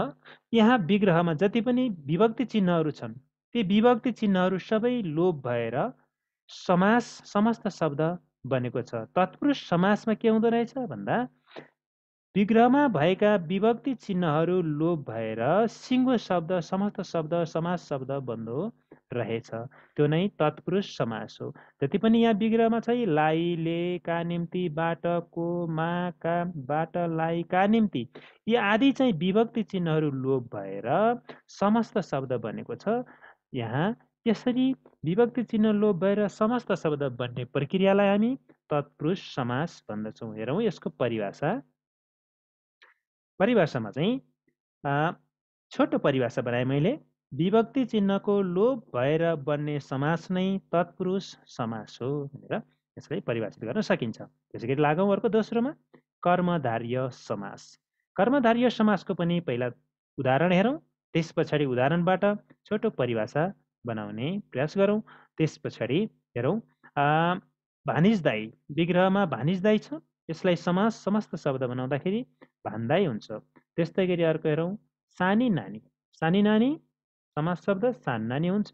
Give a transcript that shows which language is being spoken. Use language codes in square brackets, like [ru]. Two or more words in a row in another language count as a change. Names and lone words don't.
[ne] यहाँ विग्रहमा जति पनि विभक्ति चिन्हहरू छन्, ती विभक्ति चिन्हहरू सबै लोप भएर समास समस्त शब्द बनेको छ। तत्पुरुष समासमा के हुँदो रहेछ भन्दा विग्रहमा भएका विभक्ति चिन्हहरू लोप भएर सिङ्गो शब्द समस्त शब्द समास शब्द बन्दो रहेछ। त्यो नै तत्पुरुष समास हो। जति पनि यहाँ विग्रहमा छ, लाई, ले, का निम्ति, बाट, को, मा, का, बाट, लाई, का निम्ति, यी आदि चाहिँ विभक्ति चिन्हहरू लोप भएर समस्त शब्द बनेको छ। यहाँ यसरी विभक्ति चिन्ह लोप भएर समस्त शब्द बन्ने प्रक्रियालाई हामी तत्पुरुष समास भन्दछौँ। हेरौँ यसको परिभाषा। परिभाषामा चाहिँ छोटो परिभाषा बनाएँ मैले। विभक्ति चिन्हको लोप भएर बन्ने समास नै तत्पुरुष समास हो भनेर यसलाई परिभाषित गर्न सकिन्छ। त्यसै गरी लागौँ अर्को दोस्रोमा, कर्मधार्य समास। कर्मधार्य समासको पनि पहिला उदाहरण हेरौँ, त्यस पछाडि उदाहरणबाट छोटो परिभाषा बनाउने प्रयास गरौँ। त्यस पछाडि हेरौँ, भानिजदाई विग्रहमा भानिजदाई छ, यसलाई समास समस्त शब्द बनाउँदाखेरि भान्दाई हुन्छ। त्यस्तै गरी अर्को हेरौँ, सानी नानी। सानी नानी समास शब्द सान नानी हुन्छ।